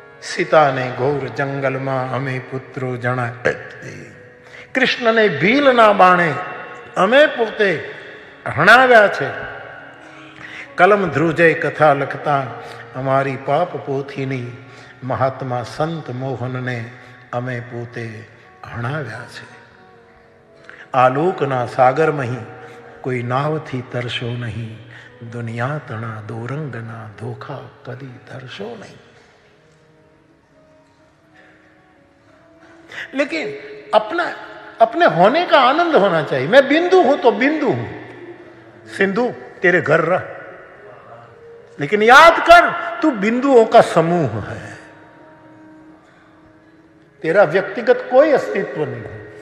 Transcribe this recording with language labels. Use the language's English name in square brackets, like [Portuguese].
[Gujarati] सीता ने घोर जंगल में हमें पुत्रो जणा, कृष्ण ने भील ना बाणे અમે પોતે હણાવ્યા છે। કલમ ધ્રુજે કથા લખતા અમારી પાપ પોથીની મહાત્મા સંત મોહનને અમે પોતે હણાવ્યા છે। આલોકના સાગરમહી કોઈ નાવથી તરશો નહીં, દુનિયા તણા દોરંગના ધોખા કદી ધરશો નહીં। [Hindi] लेकिन अपने होने का आनंद होना चाहिए। मैं बिंदु हूं तो बिंदु हूं, सिंधु तेरे घर रह, लेकिन याद कर तू बिंदुओं का समूह है, तेरा व्यक्तिगत कोई अस्तित्व नहीं है।